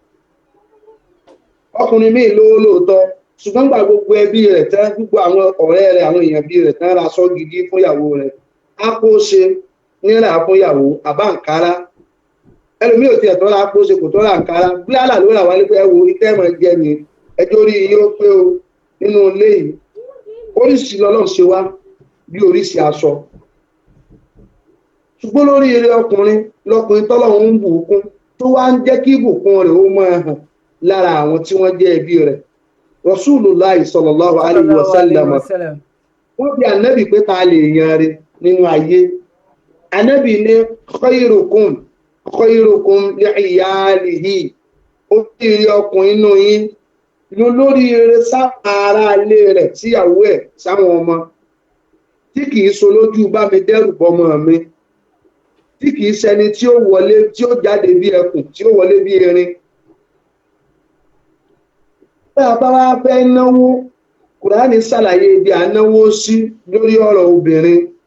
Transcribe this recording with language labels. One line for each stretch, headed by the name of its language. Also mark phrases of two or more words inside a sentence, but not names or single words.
Yoruba: ọkùnrin míì lówó lóòótọ́ ṣùgbọ́n gba gbogbo ẹbí rẹ̀ tán gbogbo àwọn ọ̀rẹ́ rẹ̀ àwọn èèyàn bí rẹ̀ tán ra aṣọ gidi fún ìyàwó rẹ̀ á kó ṣe nílà fún ìyàwó àbá àǹkárá ẹlòmíì ò tiẹ̀ tọ́ra kó ṣe kò tọ́ra àǹkárá bílálà ló rà wálé pé ẹ wo ìtẹ́ mọ̀ jẹ ni ẹjọ́ rí iye ó pé o nínú ilé yìí oríṣi lọ́lọ́run ṣe wá bí oríṣi aṣọ ṣùgbọ́n lórí eré ọkùnrin lọkùnrin tọ́lọ́run ń bùkún tó wá ń jẹ́ kí ìbùkún rẹ̀ ó máa hàn lára àwọn tí wọ́n jẹ́ ẹbí rẹ̀
Arabic: رسول الله صلى الله عليه وسلم
Yoruba: wọ́n bí ànábì pé ta lè yan rẹ̀ nínú ayé ànábì ní
Arabic: خيركم ل
Yoruba: iyalihi ó bí eré ọkùnrin inú yín ló lórí eré sára ilé rẹ̀ síyàwó ẹ̀ sáwọn ọmọ tí kìí so lójú bá mi dẹ́rù bọ́mọ mi tí kìí ṣẹni tí ó wọlé tí ó jáde bí ẹkùn tí ó wọlé bí erin bá a bá wá fẹ́ náwó Kùránì ṣàlàyé ibi à náwó sí lórí ọ̀rọ̀ obìnrin